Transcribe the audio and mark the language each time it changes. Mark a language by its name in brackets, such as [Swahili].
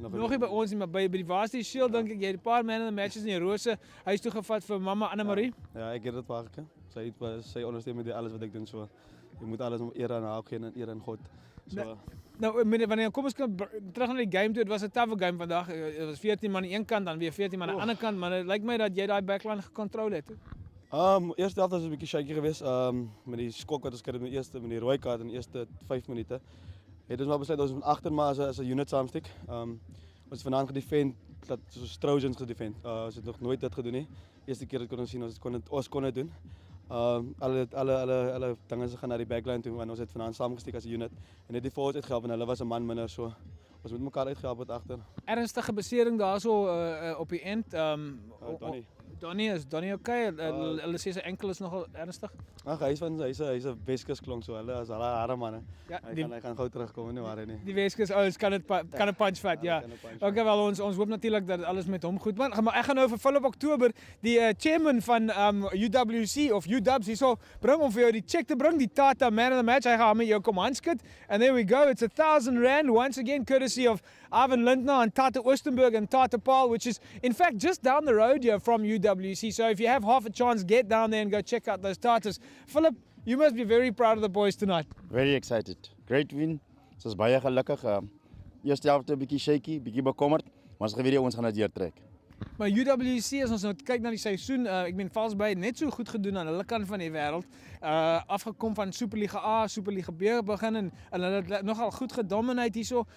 [Afrikaans] Nog nie by ons nie, maar by die Varsity Shield dink ek jy het 'n paar man of the matches in die Rose huis toe gevat vir mamma Anne Marie. Ja, ek het dit vaker. Sy ondersteun met alles wat ek doen so. Jy moet alles om eer aan haar gee en eer aan God. So. Nou, wanneer kom ons terug na die game toe. Dit was 'n tawwe game vandag. Dit was 14 man aan die een kant, dan weer 14 man aan die ander kant, maar dit lyk my dat jy daai backline gekontrol het. Eerste helft was 'n bietjie shaky geweest. Met die skok wat ons gekry het met die eerste met die rooi kaart in die eerste 5 minute. Het ons maar besluit ons moet agter maar as 'n unit saamstek. Ons vanaand gedefend dat soos Trojans gedefend. Ons het nog nooit dit gedoen nie. Eerste keer dat kon ons sien ons kon dit doen. Alle dinge gaan na die backline toe want ons het vanaand saamgesteek as 'n unit en net die forwards uitgehelp en hulle was 'n man minder so. Ons moet mekaar uitgehelp het agter. Ernstige besering daarso op die end. Donnie is okay? Hulle sê sy enkel is nogal ernstig. Ag, hy's 'n Weskus klonk so. Hulle is al harde manne. Ja, hy gaan gou terugkom nie waar hy nie. Die Weskus ouens kan 'n punch vat, ja. Okay, wel ons hoop natuurlik dat alles met hom goed gaan. Maar ek gaan nou vir Philip October, die chairman van UWC of UWs hierso bring om vir jou die check te bring, die Tata man of the match. Hy gaan met jou kom handskit. [English] And there we go. It's R1,000 once again courtesy of Ivan Lindner and Tata Oostenburg and Tata Paul, which is in fact just down the road here from UWC. So if you have half a chance, get down there and go check out those Tatas. Philip, you must be very proud of the boys tonight. Very excited. Great win. [Afrikaans] Ons is baie gelukkig. Eerste helfte 'n bietjie shaky, bietjie bekommerd, maar ons geweet ons gaan dit deurtrek. Maar UWC, as ons nou kyk na die seisoen, ek meen Valsby het net so goed gedoen aan hulle kant van die wêreld. Afgekom van Superliga A, Superliga B begin en hulle het nogal goed gedomineer hierso.